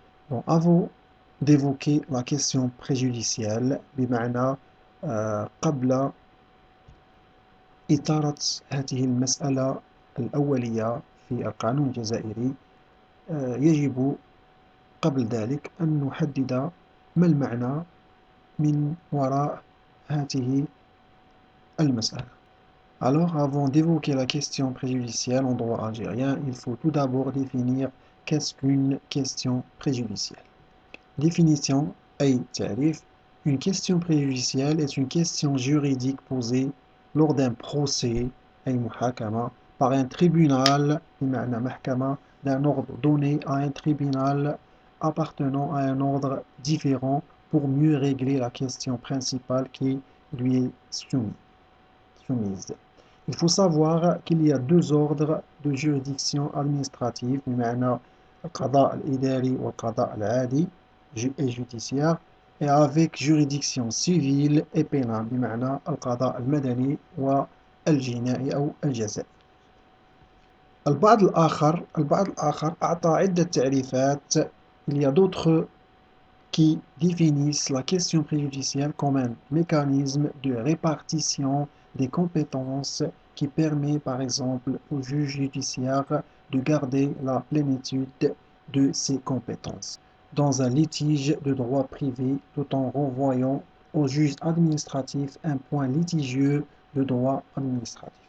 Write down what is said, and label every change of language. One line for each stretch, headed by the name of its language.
French: Bon, avant d'évoquer la question préjudicielle
Arabic: بمعنى قبل إثارة هذه المسألة الأولية في القانون الجزائري، يجب قبل ذلك أن نحدد ما المعنى من وراء هذه المسألة.
French: Alors, avant d'évoquer la question préjudicielle en droit algérien, il faut tout d'abord définir qu'est-ce qu'une question préjudicielle.
Arabic: Définition أي تعريف.
French: Une question préjudicielle est une question juridique posée lors d'un procès
Arabic: أي محاكمة
French: par un tribunal
Arabic: بمعنى محكمة
French: d'un ordre donné à un tribunal appartenant à un ordre différent pour mieux régler la question principale qui lui est soumise. Il faut savoir qu'il y a deux ordres de juridiction administrative
Arabic: بمعنى القضاء الإداري والقضاء العادي
French: et judiciaire, et avec juridiction civile et pénale
Arabic: بمعنى القضاء المدني والجنائي أو الجزائي. البعض الآخر أعطى عدة تعريفات.
French: Il y a d'autres qui définissent la question préjudicielle comme un mécanisme de répartition des compétences qui permet par exemple au juge judiciaire de garder la plénitude de ses compétences dans un litige de droit privé tout en renvoyant au juge administratif un point litigieux de droit administratif.